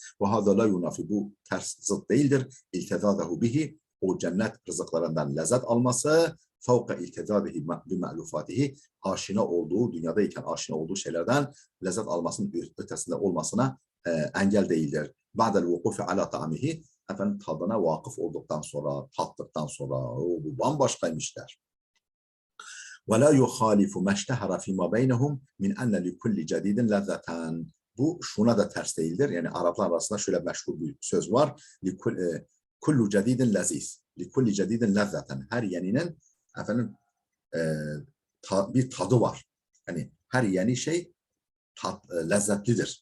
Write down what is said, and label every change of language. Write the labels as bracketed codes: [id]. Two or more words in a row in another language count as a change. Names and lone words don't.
[ar] وهذا لا ينافي, [tr] bu ters, zıt değildir. [ar] التذاذه به, [tr] o cennet rızıklarından lezzet alması, [ar] فوق التذاذه بمألوفاته, [tr] aşina olduğu, dünyadayken aşina olduğu şeylerden lezzet almasının ötesinde olmasına engel değildir. [ar] بعد الوقوف على طعمه, [tr] efendim tadına vakıf olduktan sonra, tattıktan sonra, bu bambaşkaymış der. [ar] وَلَا يُخَالِفُ مَشْتَهَرَ فِي مَا بَيْنَهُمْ مِنْ أَنَّ لِكُلِّ جَدِيدٍ لَذَّةً. [tr] Bu şuna da ters değildir. Yani Araplar arasında şöyle meşhur bir söz var. [ar] كل جديد لذيذ. لكل جديد لذة. [tr] Her yeninin efendim bir tadı var. Yani her yeni şey lezzetlidir.